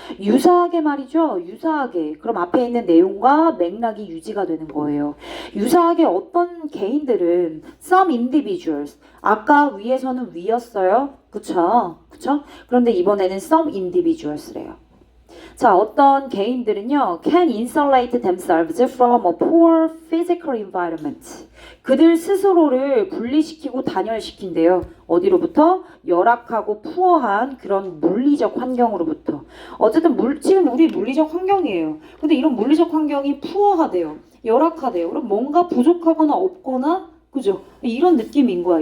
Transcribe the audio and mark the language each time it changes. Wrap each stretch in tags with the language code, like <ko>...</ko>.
<ko>유사하게 말이죠. 유사하게 그럼 앞에 있는 내용과 맥락이 유지가 되는 거예요. 유사하게 어떤 개인들은</ko> <en>some individuals</en> <ko>아까 위에서는 위였어요. 그쵸? 그런데 이번에는 some individuals래요. 자, 어떤 개인들은요,</ko> <en>can insulate themselves from a poor physical environment.</en> <ko>그들 스스로를 분리시키고 단열시킨대요. 어디로부터? 열악하고 푸어한 그런 물리적 환경으로부터. 어쨌든 지금 우리 물리적 환경이에요. 근데 이런 물리적 환경이 푸어하대요. 열악하대요. 그럼 뭔가 부족하거나 없거나 그죠? 이런 느낌인 거야.</ko>